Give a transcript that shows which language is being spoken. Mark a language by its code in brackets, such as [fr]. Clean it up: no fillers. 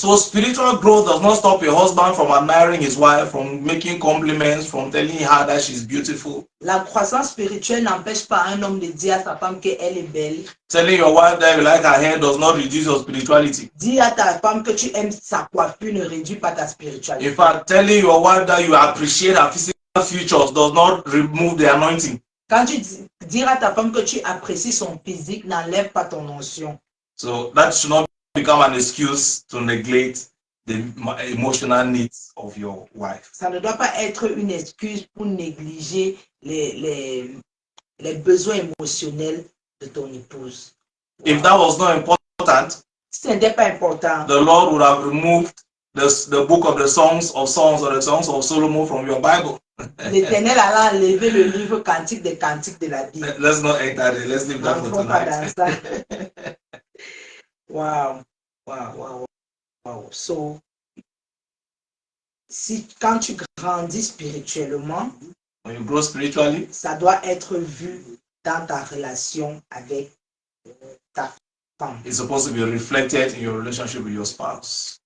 [en] So spiritual growth does not stop a husband from admiring his wife, from making compliments, from telling her that she's beautiful. [fr] La croissance spirituelle n'empêche pas un homme de dire à sa femme qu'elle est belle. [en] Telling your wife that you like her hair does not reduce your spirituality. [fr] Dire à ta femme que tu aimes sa coiffure ne réduit pas ta spiritualité. [en] In fact, telling your wife that you appreciate her physical features does not remove the anointing. [fr] Quand tu dis à ta femme que tu apprécies son physique, n'enlève pas ton onction. [en] So that should not become an excuse to neglect the emotional needs of your wife. [fr] Ça ne doit pas être une excuse pour négliger les besoins émotionnels de ton épouse. [en] If that was not important, [fr] Si ce n'était pas important, [en] the Lord would have removed the book of the Songs of Songs or the Songs of Solomon from your Bible. [fr] l'Éternel allait enlever le livre Cantique des Cantiques de la Bible. [en] Let's not enter there. Let's leave that for [fr] N'entrons pas [en] tonight. [fr] dans ça. Wow, wow, wow, wow. So, quand tu grandis spirituellement, [en] When you grow spiritually, [fr] ça doit être vu dans ta relation avec ta femme. [en] it's supposed to be reflected in your relationship with your spouse.